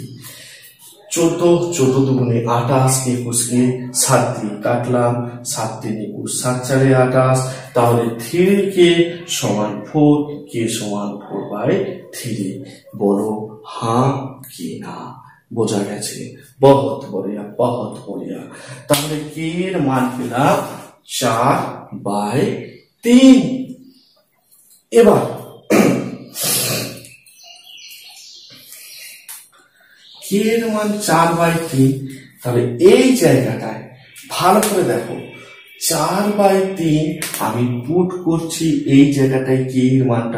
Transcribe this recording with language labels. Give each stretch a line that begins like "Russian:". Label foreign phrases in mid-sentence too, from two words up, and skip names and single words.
Bangla: 14, 14 দুগুণে 28, 21কে 7 দিয়ে কাটলাম, 7 3 21, 7 4 28। তাহলে 3k সমান 4, k সমান 4/3। বলো হ্যাঁ কি না। বোঝা গেছে?
Hindi: बहुत बढ़िया, बहुत बढ़िया।
Bangla: তাহলে কে এর মান পেলাম 4/3। এবার কে এর মান 4/3, তাহলে এই জায়গাটায় ভালো করে দেখো, 4/3 আমি পুট করছি এই জায়গাটায় কে এর মানটা।